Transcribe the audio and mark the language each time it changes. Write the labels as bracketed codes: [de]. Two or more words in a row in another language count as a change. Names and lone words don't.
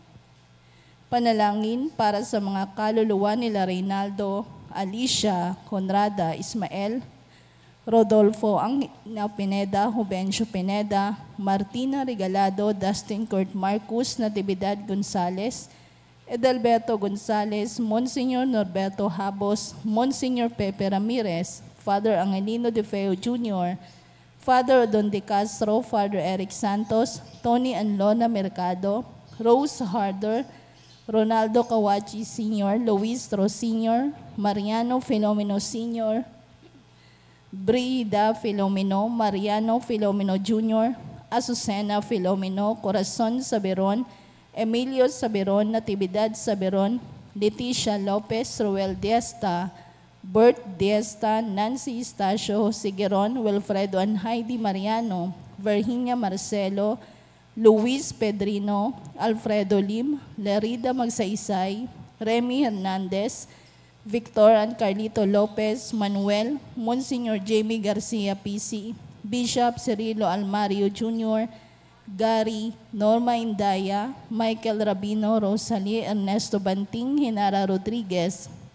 [tl] Panalangin para sa mga kaluluwa nila Reynaldo, Alicia, Conrada, Ismael, Rodolfo Angina Pineda, Juvencio Pineda, Martina Regalado, Dustin Kurt Marcus, Natividad Gonzales, Edelberto Gonzales, Monsignor Norberto Habos, Monsignor Pepe Ramirez, Father Angelino De Feo Jr., Father Don De Castro, Father Eric Santos, Tony Anlona Mercado, Rose Harder, Ronaldo Kawachi Sr., Luis Ros Sr., Mariano Filomeno Sr., Brida Filomeno, Mariano Filomeno Jr., Azucena Filomeno, Corazon Saberon, Emilio Saberon, Natividad Saberon, Leticia Lopez, Ruel Diesta, Bert Diesta, Nancy Estacio, Sigueron, Wilfredo and Heidi Mariano, Virginia Marcelo, Luis Pedrino, Alfredo Lim, Lerida Magsaysay, Remy Hernandez, Victor and Carlito Lopez, Manuel, Monsignor Jamie Garcia PC, Bishop Cirilo Almario Jr., Gary, Norma Indaya, Michael Rabino, Rosalie Ernesto Banting, Hinara Rodriguez,